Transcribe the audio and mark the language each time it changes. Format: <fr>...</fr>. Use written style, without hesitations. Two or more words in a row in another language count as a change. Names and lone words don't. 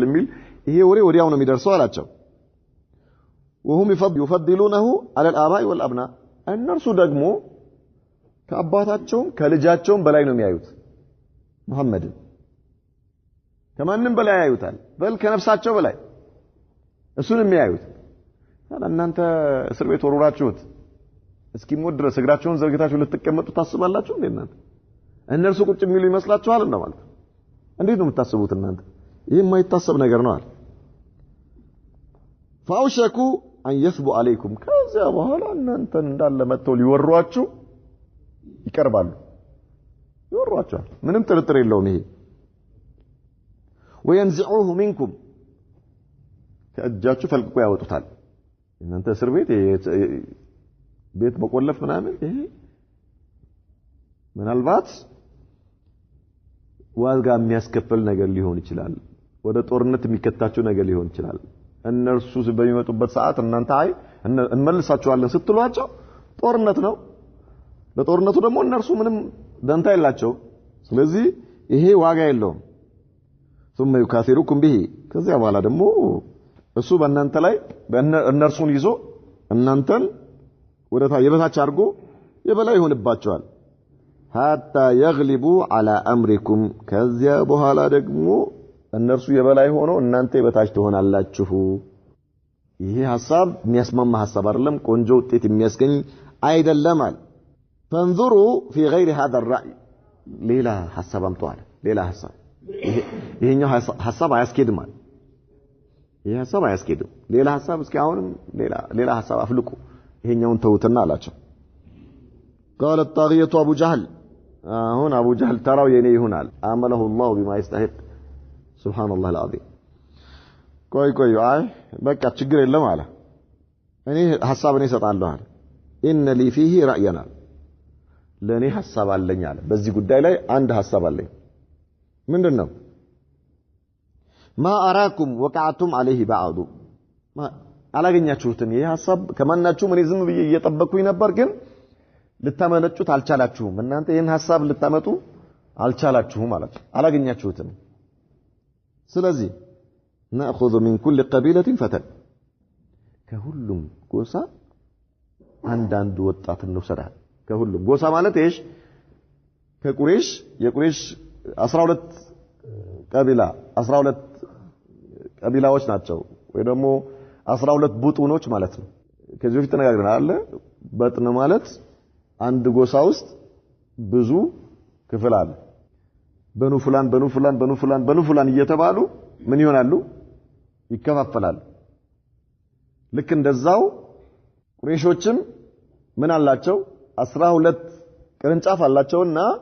<am>የሚል ይሄ ወሬ ወዲያው ነው የሚደርሰው አላቸው</am> <ar>وهم يفضلونه على الآباء والأبناء</ar> <am>እነርሱ ደግሞ ከአባታቸውም ከልጃቸውም በላይ ነው የሚያዩት መሐመድን ከማንም በላይ ያዩታል በል ከነፍሳቸው በላይ እሱን የሚያዩት እናንተ እስር ቤት ወሩራችሁት እስኪሞት ድረስ እግራቸውን ዘርግታችሁ ልትቀመጡ ታስባላችሁ እናንተ እነርሱ ቁጭ የሚሉ ይመስላችኋል እና ማለት እንዴት ነው የምታስቡት እናንተ ይሄ የማይታሰብ ነገር ነው አለ</am> <ar>فاوشكوا ان يثبوا عليكم</ar> <am>ከዚያ በኋላ እናንተን እንዳለ መተው ሊወሯችሁ ይቀርባሉ ይወሯችኋል ምንም ጥርጥር የለውም ይሄ</am> <ar>وينزعوه منكم</ar> <am>ከእጃችሁ ፈልቅቆ ያወጡታል እናንተ እስር ቤት መቆለፍ ምናምን ይሄ ምናልባት ዋጋ የሚያስከፍል ነገር ሊሆን ይችላል ወደ ጦርነት የሚከታቸው ነገር ሊሆን ይችላል እነርሱ በሚመጡበት ሰዓት እናንተ እንመልሳቸዋለን ስትሏቸው ጦርነት ነው ለጦርነቱ ደግሞ እነርሱ ምንም ደንታ የላቸው ስለዚህ ይሄ ዋጋ የለውም</am> <ar>ثم يكاثركم به</ar> <am>ከዚያ በኋላ ደግሞ እሱ በእናንተ ላይ እነርሱን ይዞ እናንተን ወደታ የበታች አድርጎ የበላይ ይሆንባቸዋል</am> <ar>حتى يغلبوا على امركم</ar> <am>ከዚያ በኋላ ደግሞ እነርሱ የበላይ ሆኖ እናንተ የበታች ትሆናላችሁ ይሄ ሐሳብ የሚያስማማ ሐሳብ አይደለም ቆንጆ ውጤት የሚያስገኝ አይደለም አለ</am> <ar>فانظروا في غير هذا الرأي</ar> <am>ሌላ ሐሳብ አምጧል ሌላ ሐሳብ ይሄኛው ሐሳብ አያስኬድም አለ ይሄ ሐሳብ አያስኬድም ሌላ ሐሳብ እስኪ አሁንም ሌላ ሐሳብ አፍልቁ ይሄኛውን ተውትና አላቸው</am> <ar>قال الطاغية ابو جهل هنا ابو جهل تراو</ar> <am>የኔ ይሆናል አመለሁ</am> <ar>الله بما يستحق سبحان الله العظيم</ar> <am>ቆይ አይ በቃ ችግር የለም አለ እኔ ሐሳብ እኔ እሰጣለሁ አለ</am> <ar>ان لي فيه راينا</ar> <am>ለኔ ሐሳብ አለኝ አለ በዚህ ጉዳይ ላይ አንድ ሐሳብ አለኝ ምንድነው</am> <ar>ما اراكم وقعتم عليه بعض</ar> <am>አላገኛችሁትም ይሄ ሐሳብ ከማናችሁም እኔ ዝም ብዬ እየጠበቅኩኝ ነበር ግን ልታመነጩት አልቻላችሁም እናንተ ይሄን ሐሳብ ልታመጡ አልቻላችሁም ማለት አላገኛችሁትም ስለዚህ</am> <ar>ناخذ من كل قبيله فتى</ar> <am>ከሁሉም ጎሳ አንድ ወጣት እንውሰዳል ከሁሉም ጎሳ ማለት እሺ ከቁሬሽ የቁሬሽ 12 ቀቢላ 12 ቀቢላዎች ናቸው ወይ ደግሞ 12 ቡጡኖች ማለት ነው ከዚህ በፊት ተነጋግረናል በጥን ማለት አንድ ጎሳ ውስጥ ብዙ ክፍል አለ</am> <ar>بنو فلان</ar> <am>እየተባሉ ምን ይሆናሉ ይከፋፈላሉ ልክ እንደዛው ቁረይሾችም ምን አላቸው 12 ቅርንጫፍ አላቸውና</am>